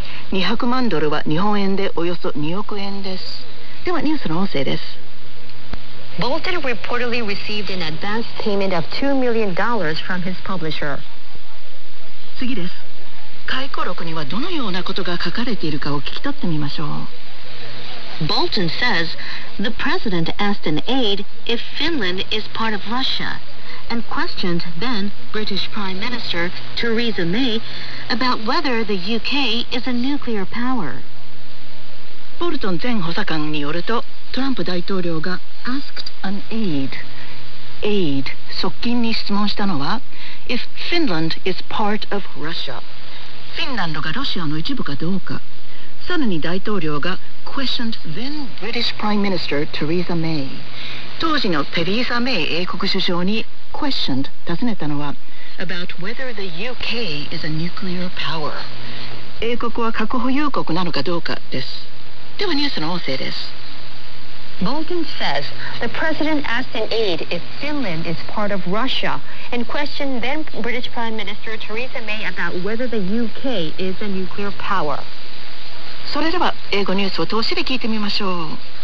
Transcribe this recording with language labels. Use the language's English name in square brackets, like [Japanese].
[Japanese] 200万ドルは日本円でおよそ2億円です。ではニュースの音声です。 [English] Bolton reportedly received an advance payment of $2 million from his publisher. [Japanese] 次です。回顧録にはどのようなことが書かれているかを聞き取ってみましょう。 [English] Bolton says the president asked an aide if Finland is part of Russia and questioned then British Prime Minister Theresa May about whether the UK is a nuclear power. [Japanese] ボルトン前補佐官によると、トランプ大統領が [English] asked an aide、 [Japanese] aide、側近に質問したのは、 [English] if Finland is part of Russia、 [Japanese] フィンランドがロシアの一部かどうか。さらに大統領が [English] questioned then British Prime Minister Theresa May、 [Japanese] 当時のテリーザ・メイ英国首相に questioned 尋ねたのは、 [English] about whether the UK is a nuclear power、 [Japanese] 英国は核保有国なのかどうかです。ではニュースの音声です。 [English] Bolton says the president asked an aide if Finland is part of Russia and questioned then British Prime Minister Theresa May about whether the UK is a nuclear power. [Japanese] それでは英語ニュースを通しで聞いてみましょう。